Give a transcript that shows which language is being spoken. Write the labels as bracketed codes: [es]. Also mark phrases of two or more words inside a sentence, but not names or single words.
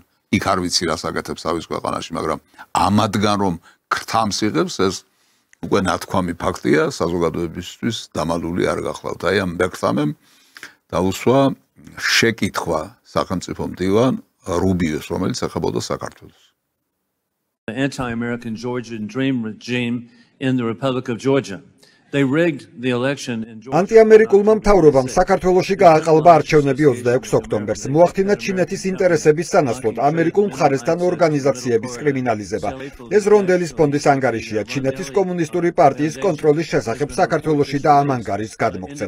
[ka] იქ არ ვიცი რას აკეთებს თავის ქვეყანაში, მაგრამ ამადგან რომ ქრთამს იღებს, ეს უკვე ნათქვამი ფაქტია, საზოგადოებისთვის დამალული არ გახლავთ. აი ამ მექრთამემ დაუსვა შეკითხვა სახელმწიფო მდივან რუბიოს, რომელიც ეხებოდა საქართველოს. [en] The anti-American Georgian Dream regime in the Republic of Georgia. They rigged the election in Georgia. [ka] ანტიამერიკულმა მთავრობამ საქართველოში გააყალბა არჩევნები 26 ოქტომბერს. მოახდინა ჩინეთის ინტერესების სანაცვლოდ ამერიკულ მხარესთან ორგანიზაციების კრიმინალიზება. ეს რონდელის ფონდის ანგარიშია ჩინეთის კომუნისტური პარტიის კონტროლის შესახებ საქართველოში და ამ ანგარიშს გადმოგცემთ.